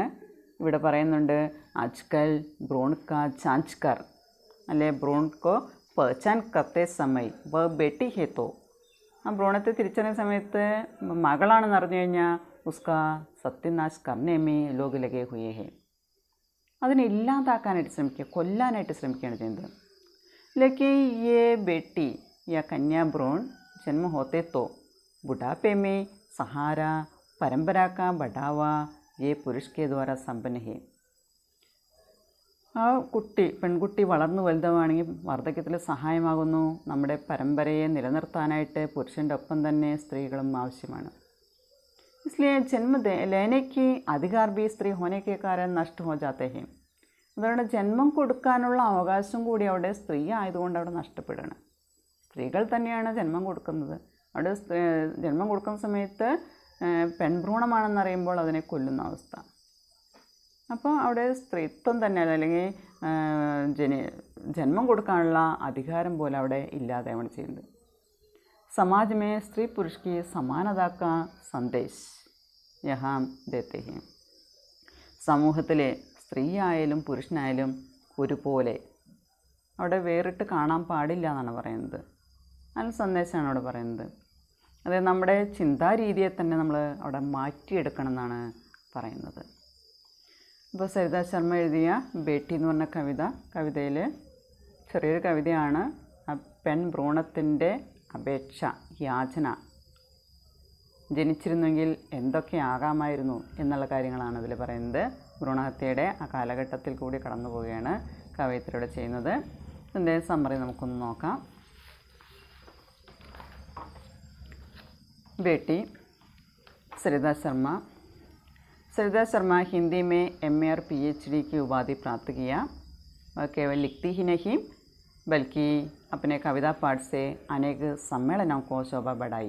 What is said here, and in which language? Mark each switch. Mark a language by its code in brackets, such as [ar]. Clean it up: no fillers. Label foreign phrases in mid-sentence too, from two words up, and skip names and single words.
[ml] ഇവിടെ പറയുന്നുണ്ട്, [hi] आजकल भ्रूण का जाँच कर, അല്ലെ भ्रूण को पहचान करते समय व बेटी है तो. [ml] ആ ഭ്രൂണത്തെ തിരിച്ചറിയുന്ന സമയത്ത് മകളാണെന്ന് അറിഞ്ഞു കഴിഞ്ഞാൽ [hi] उसका सत्यानाश करने में लोग लगे हुए हैं, [ml] അതിനെ ഇല്ലാതാക്കാനായിട്ട് ശ്രമിക്കുക, കൊല്ലാനായിട്ട് ശ്രമിക്കുകയാണ് ചെയ്യുന്നത്. [hi] लेकिन ये बेटी या कन्या भ्रूण जन्म होते तो बुढ़ापे में सहारा परंपरा का बढ़ावा ये पुरुष के द्वारा संपन्न है. [ml] ആ പെൺകുട്ടി വളർന്നു വലുതാവുകയാണെങ്കിൽ വാർദ്ധക്യത്തിൽ സഹായമാകുന്നു. നമ്മുടെ പരമ്പരയെ നിലനിർത്താനായിട്ട് പുരുഷൻ്റെ ഒപ്പം തന്നെ സ്ത്രീകളും ആവശ്യമാണ്. [hi] इसलिए जन्म लेने की अधिकार भी स्त्री होने के कारण नष्ट हो जाते हैं. [ml] അതുകൊണ്ട് ജന്മം കൊടുക്കാനുള്ള അവകാശം കൂടി അവിടെ സ്ത്രീ ആയതുകൊണ്ട് അവിടെ നഷ്ടപ്പെടുകയാണ്. സ്ത്രീകൾ തന്നെയാണ് ജന്മം കൊടുക്കുന്നത്. അവിടെ ജന്മം കൊടുക്കുന്ന സമയത്ത് പെൺഭ്രൂണമാണെന്നറിയുമ്പോൾ അതിനെ കൊല്ലുന്ന അവസ്ഥ. അപ്പോൾ അവിടെ സ്ത്രീത്വം തന്നെ, അല്ലെങ്കിൽ ജന്മം കൊടുക്കാനുള്ള അധികാരം പോലെ അവിടെ ഇല്ലാതെയാണ് ചെയ്യുന്നത്. [hi] समाज में स्त्री पुरुष की समानता का संदेश यहाँ देते हैं. [ml] സമൂഹത്തിലെ സ്ത്രീ ആയാലും പുരുഷനായാലും ഒരുപോലെ അവിടെ വേറിട്ട് കാണാൻ പാടില്ല എന്നാണ് പറയുന്നത്. നല്ല സന്ദേശമാണ് അവിടെ പറയുന്നത്. അതായത് നമ്മുടെ ചിന്താരീതിയെ തന്നെ നമ്മൾ അവിടെ മാറ്റിയെടുക്കണം എന്നാണ് പറയുന്നത്. ഇപ്പോൾ സരിത ശർമ്മ എഴുതിയ ബേട്ടി എന്ന് പറഞ്ഞ കവിതയിൽ ചെറിയൊരു കവിതയാണ്. പെൺഭ്രൂണത്തിൻ്റെ അപേക്ഷ, യാചന, ജനിച്ചിരുന്നെങ്കിൽ എന്തൊക്കെയാകാമായിരുന്നു എന്നുള്ള കാര്യങ്ങളാണ് അതിൽ പറയുന്നത്. ഭ്രൂണഹത്യയുടെ ആ കാലഘട്ടത്തിൽ കൂടി കടന്നു പോവുകയാണ് കവയിത്രിയുടെ ചെയ്യുന്നത്. ഇതിൻ്റെ സമ്മറി നമുക്കൊന്ന് നോക്കാം. [hi] बेटी सरिता शर्मा हिंदी में MA और PhD की उपाधि प्राप्त किया. वह केवल लिखती ही नहीं बल्कि अपने कविता पाठ से अनेक सम्मेलनों को शोभा बढ़ाई.